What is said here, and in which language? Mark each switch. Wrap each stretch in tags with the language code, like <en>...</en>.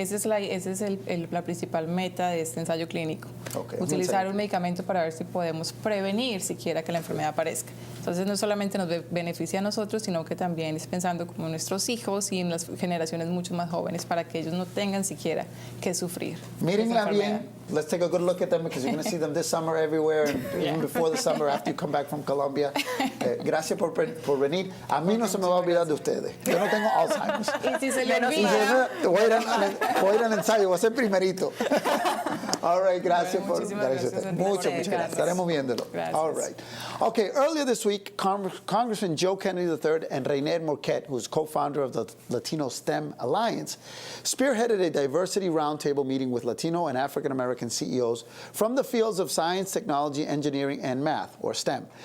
<es>Esa es la principal meta de este ensayo clínico. Okay. Utilizar un medicamento para ver si podemos prevenir siquiera que la enfermedad aparezca. Entonces, no solamente nos beneficia a nosotros, sino que también es pensando como nuestros hijos y en las generaciones mucho más jóvenes para que ellos no tengan siquiera que sufrir. Mírenla bien.</es> <en>Let's take a good look at them because you're going to see them this summer everywhere, and even before the summer after you come back from Colombia.</en> <es>Gracias por venir. A mí no se me va a olvidar de ustedes. Yo no tengo Alzheimer's. Y si se le olvida, voy a ir al ensayo, voy a ser primerito.</es> <en>All right,</en> <es>gracias por... Muchas gracias. Estaremos viéndolo. Gracias.</es> <en>All right. Okay, earlier this week, Congressman Joe Kennedy III and Rainer Marquette, who's co-founder of the Latino STEM Alliance, spearheaded a diversity roundtable meeting with Latino and African-American CEOs from the fields of science, technology, engineering, and math, or STEM.</en>